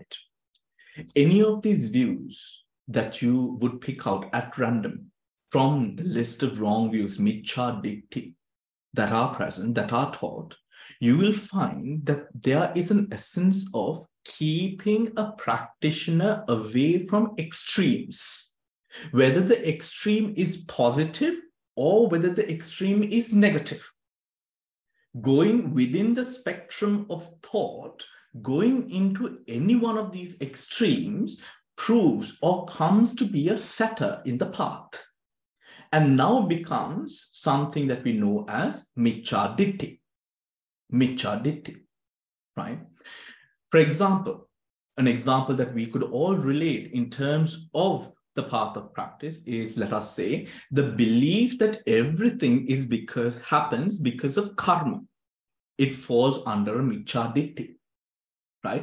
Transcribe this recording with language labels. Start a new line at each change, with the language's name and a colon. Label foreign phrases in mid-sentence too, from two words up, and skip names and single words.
English: Any of these views that you would pick out at random from the list of wrong views,
Pali: miccha ditthi,
English: that are present, that are taught, you will find that there is an essence of keeping a practitioner away from extremes, whether the extreme is positive or whether the extreme is negative. Going within the spectrum of thought, going into any one of these extremes proves or comes to be a fetter in the path, and now becomes something that we know as
Pali: miccha ditthi. Miccha ditthi,
English: right? For example, an example that we could all relate in terms of the path of practice is, let us say, the belief that everything is happens because of karma. It falls under a
Pali: miccha ditthi,
English: right?